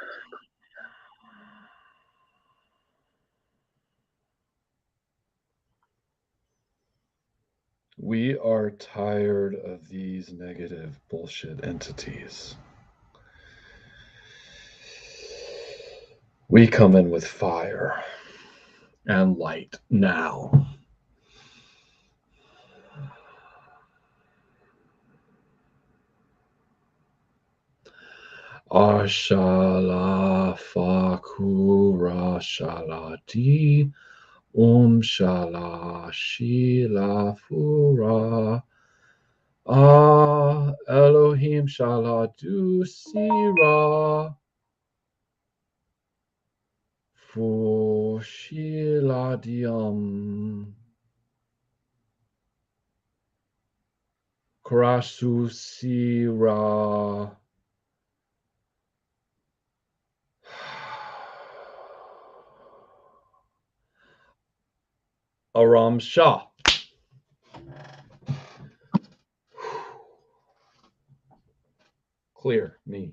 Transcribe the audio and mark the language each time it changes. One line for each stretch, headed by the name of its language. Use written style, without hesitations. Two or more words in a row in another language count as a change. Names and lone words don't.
English: We are tired of these negative bullshit entities. We come in with fire and light now. Ashala fakura shalati shala shila fura. Elohim shala dusira. Fushiladium Krasusira Aram Shah. Clear me.